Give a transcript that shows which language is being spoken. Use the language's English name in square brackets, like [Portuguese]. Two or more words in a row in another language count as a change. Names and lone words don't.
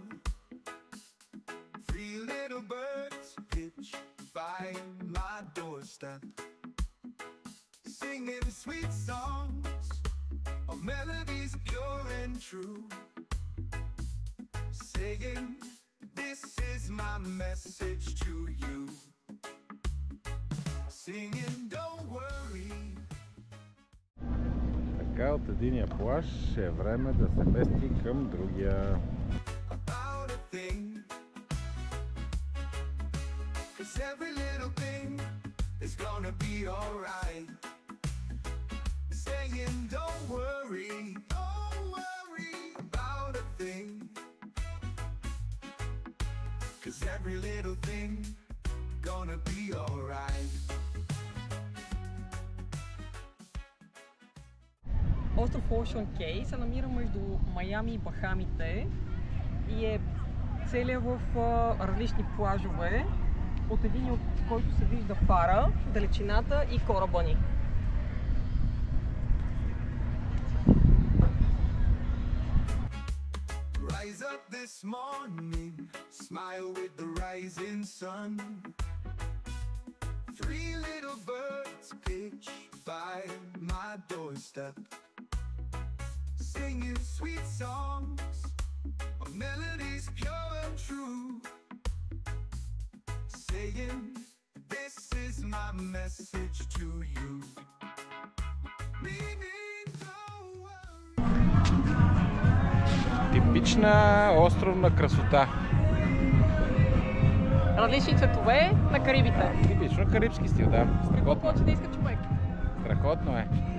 [English] Three little birds pitch by my doorstep, singing sweet songs of melodies pure and true, saying this is my message to you, singing don't worry. [Bulgarian] Така от единия плаж е време да се мести към другия. [English] every little thing is gonna be alright. Saying don't worry about a thing, 'cause every little thing gonna be alright. [Bulgarian] Остров Ocean Cay се намира между Майами и Бахамите и е целият в различни плажове, от един от който се вижда фара, далечината и кораба ни. [English] Rise up this morning, smile with the rising sun. 3 little birds pitch by my doorstep, singing sweet songs of melodies pure and true, saying this is my message to you. Meaning don't worry. [Bulgarian] Типична островна красота. Различни цветове на Карибите. Типично карибски стил, да. Какво Страхотно. повече да иска човек? Страхотно е.